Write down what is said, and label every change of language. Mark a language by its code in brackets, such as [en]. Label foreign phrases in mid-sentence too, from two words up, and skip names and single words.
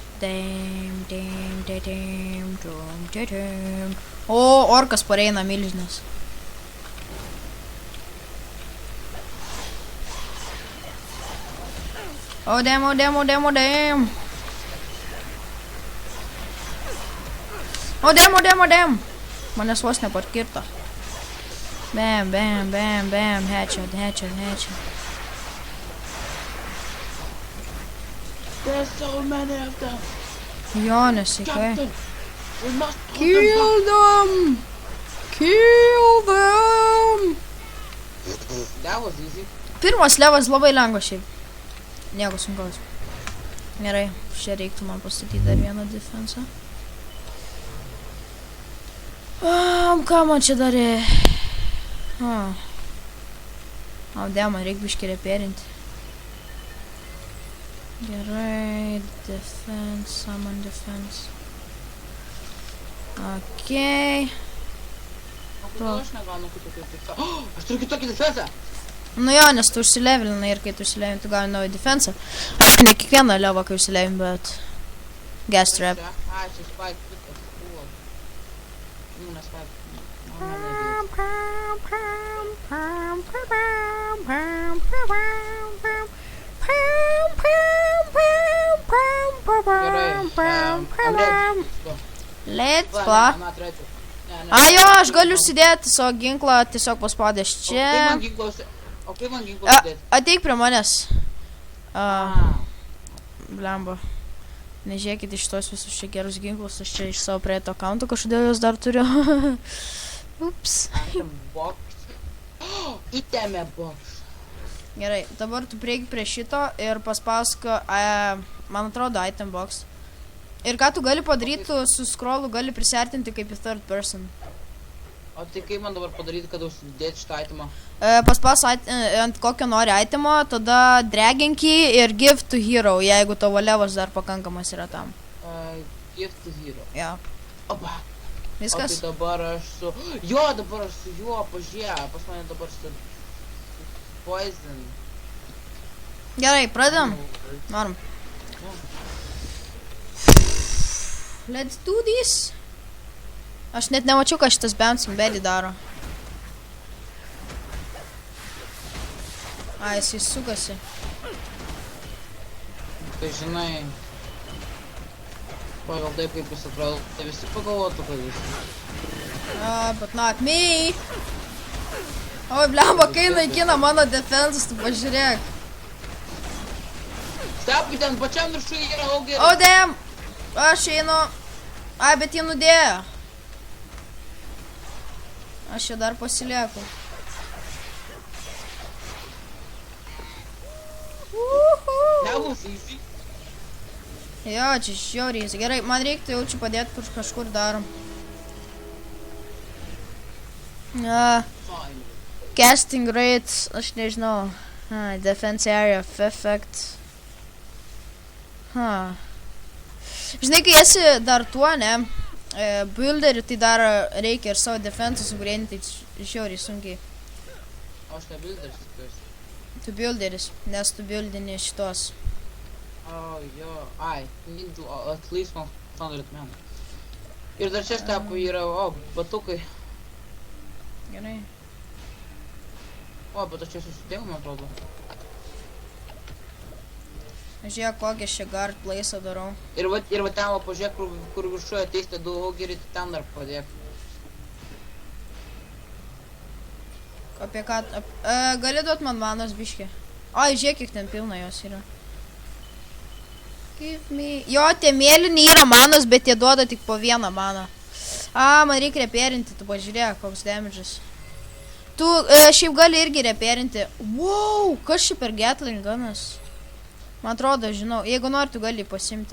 [lt] O, orkas pareina milžinas. [en] Oh, damn. Oh, damn. [lt] Manęs vos neparkirto. Bam. [en] Headshot. There's so many of them. [lt] Jo, nesaikai. [en] Captain, we must Kill them! That was easy. [lt] Pirmas levas labai lengvas šiaip. Nieko sunkaus. Gerai, čia reiktų man pastatyti dar vieną defensą. Ką man čia darė? Man reikia biškį reperinti. Gerai, defense, summon defense. Okei. O kodėl aš negaunu kitokį defensą? Aš turiu kitokį defensą! Nu jo, nes tu užsilevelinai ir kai tu užsilevelini, tu gauni naują defensą. Aišku, ne kiekvieną levą, kai užsilevelini, bet... [en] Gas trap. [lt] Ai, čia spike kitas buvo. Nu, ne spike. [en] Let's go. [lt] Jo, aš galiu užsidėti savo ginklą tiesiog paspaudęs čia. O kaip man ginklą užsidėti? Ateik prie manęs. Blemba. Nežiūrėkit iš tos visus čia gerus ginklus, aš čia iš savo praeito akaunto kažkodėl jos dar turiu. Ups. [en] Įtėmė box. [lt] Gerai, dabar tu prieik prie šito ir paspausk, man atrodo, [en] item box. [lt] Ir ką tu gali padaryti, tu su scrollu gali prisiartinti kaip į [en] third person. [lt] O tai kaip man dabar padaryti, kad užsidėti šitą itemą? Paspaus ant kokio nori itemo, tada dragink jį ir [en] give to hero, [lt] jeigu tavo levas dar pakankamas yra tam. [en] Give to hero. [lt] Jo. Opa. Viskas? O tai dabar aš su... Jo, dabar aš su juo pažiūrėjau, pas mane dabar su... [en] Poison. [lt] Gerai, pradedam. Norim. [en] Let's do this. [lt] Aš net nemačiau, ką šitas [en] bouncing belly [lt] daro. Jisai sukasi. Tai žinai... Pagal taip, kaip jis atrodo, tai visi pagalvotų, kad jis. [en] But not me. [lt] Oi, blemba, kai naikina mano defensus, tu pažiūrėk. Stepai, ten pačiam viršui yra augeris. [en] Oh, damn. [lt] Aš einu. Ai, bet jį nudėjo. Aš čia dar pasilieku. Nebus easy. Jo, čia žiauriai. Gerai, man reiktų jau čia padėti kažkur dar. [en] Fine. Casting rates, [lt] aš nežinau. [en] Defense area, effect. [lt] Žinai, kai esi dar tuo, ne? Builderį, tai dar reikia ir savo defensą sugreininti, tai žiauriai sunkiai. Aš ne builderis, tikiuosi. Tu builderis, nes tu buildini šitos. Jo, ai, [en] need at least 100 men. [lt] Ir dar čia stepai yra, batukai. Gerai. Bet aš čia susidėjau, man atrodo. Žiūrėk, kokią čia [en] guard place'ą [lt] darau. Ir va ten, pažiūrėk, kur viršuje ateisite du augerį, tai ten dar padėk. Apie ką... gali duot man manos biškį? Ai, žiūrėk, kiek ten pilna jos yra. [en] Give me... [lt] Jo, tie mėlyni yra manos, bet jie duoda tik po vieną maną. Man reikia reperinti, tu pažiūrėk, koks damage'as. Tu šiaip gali irgi reperinti. Wow, kas čia per Gatling gunas? Man atrodo, žinau, jeigu nori, tu gali pasimti.